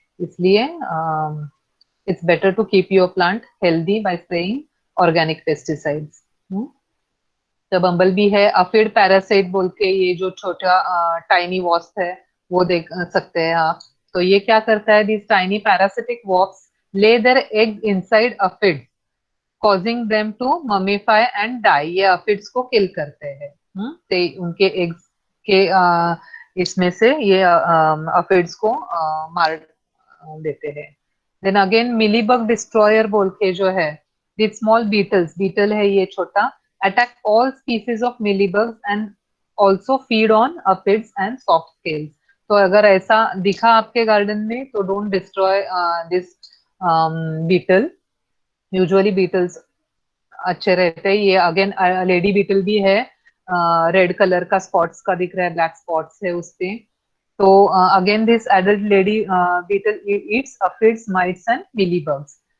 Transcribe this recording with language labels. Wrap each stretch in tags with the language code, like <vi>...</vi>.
<en>इसलिए it's better to keep your plant healthy by spraying organic pesticides.</en> <hi>तो बम्बल है अफिड parasite बोल के, ये जो छोटा टाइनी वॉस्प है वो देख सकते हैं आप. तो ये क्या करता है,</hi> <en>This tiny parasitic wasp lay their egg inside aphids, causing them to mummify and die.</en> <hi>ये aphids को किल करते हैं. तो उनके एग्स के इसमें से ये aphids को मार देते हैं.</hi> <en>Then again</en> <hi>मिलीबग डिस्ट्रॉयर बोल के जो है,</hi> <en>these small beetles,</en> <hi>beetle है ये छोटा,</hi> <en>attack all species of mealybugs and also feed on aphids and soft scales.</en> <hi>तो अगर ऐसा दिखा आपके गार्डन में तो</hi> <en>don't destroy this beetle. Usually beetles</en> <hi>अच्छे रहते हैं. ये अगेन लेडी बीटल भी है, रेड कलर का स्पॉट्स का दिख रहा है, ब्लैक स्पॉट्स है उसपे.</hi> <en>तो again this adult lady beetle eats aphids, mites and mealybugs.</en>